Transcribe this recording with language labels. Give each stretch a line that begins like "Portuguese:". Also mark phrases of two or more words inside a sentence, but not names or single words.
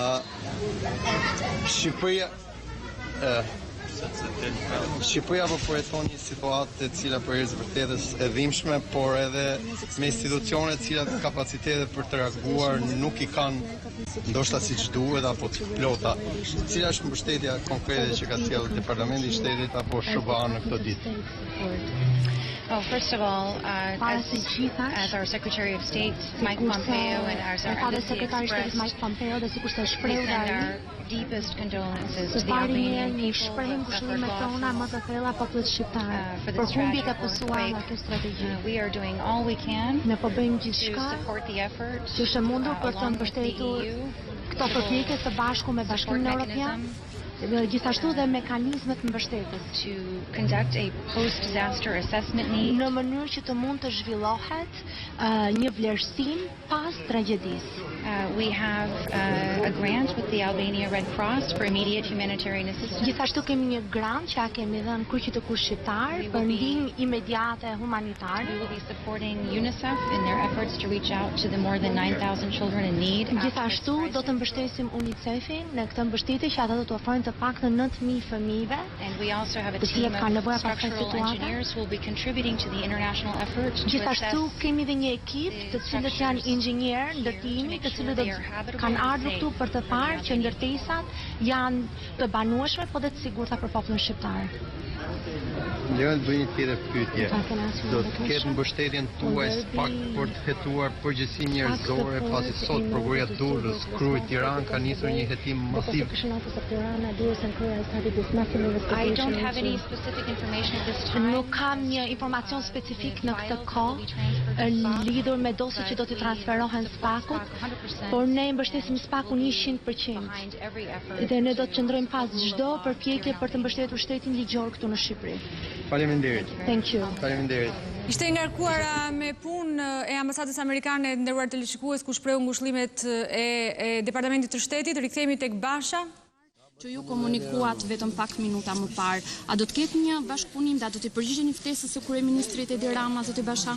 Albanian: Shqipëria po përjeton një situatë e cila për herë vërtetës e dhimbshme, por edhe me institucione të cilat kapacitetet për të reaguar nuk i kanë ndoshta siç duhet apo të plota. Cila është mbështetja konkrete që ka sjellë Departamenti i Shtetit apo SBA në këtë ditë?
English: Well, first of all, as our Secretary of State, Mike Pompeo, and as our embassy expressed, we send our deepest condolences to the Albanian people who suffered losses for this tragic earthquake. We are doing all we can to support the effort along with the EU,
Albanian: këto përpjekje së bashku me Bashkimin Evropian, gjithashtu dhe mekanizmet mbështetës
English: to conduct a post-disaster assessment need
Albanian: në mënyrë që të mund të zhvillohet një vlerësim pas tragjedisë.
English: We have a grant with the Albania Red Cross for immediate humanitarian assistance.
Albanian: Gjithashtu kemi një grant që kemi dhënë Kryqit të Kushtit Shqiptar për ndihmë imediate humanitare.
English: We will be supporting UNICEF in their efforts to reach out to the more than 9,000 children in need.
Albanian: Gjithashtu do të mbështesim UNICEF-in në këtë mbështetje që ata do të ofrojnë të paktën 9,000 fëmijëve.
English: And we also have a team of structural engineers who will be contributing to the international effort.
Albanian: Gjithashtu kemi dhe një ekip të cilët janë inxhinier ndërtimi, të cilët kanë ardhur këtu për të parë që ndërtesat janë të banueshme po dhe të sigurta për popullin shqiptar. Lënë të bëj një tjetër pyetje. Do të ketë mbështetjen tuaj pak për të hetuar përgjegjësi njerëzore pasi sot prokuroria Durrës, Krujë, Tiranë ka nisur një hetim masiv.
English: I don't have any specific information at this time.
Albanian: Nuk kam një informacion specifik në këtë kohë lidhur me dosjet që do t'i transferohen SPAK-ut, por ne mbështesim SPAK-un 100%. Dhe ne do të qëndrojmë pas çdo përpjekje për të mbështetur shtetin ligjor këtu në Shqipëri. Faleminderit.
English: Thank you.
Albanian: Faleminderit. Ishte ngarkuara me punë e ambasadës amerikane nderuar teleshikues ku shprehu ngushëllimet e Departamentit të Shtetit. Rikthehemi tek Basha. Që ju komunikuat vetëm pak minuta më parë. A do të ketë një bashkëpunim, a do të përgjigjeni ftesës së kryeministrit Edi Rama, zoti Basha?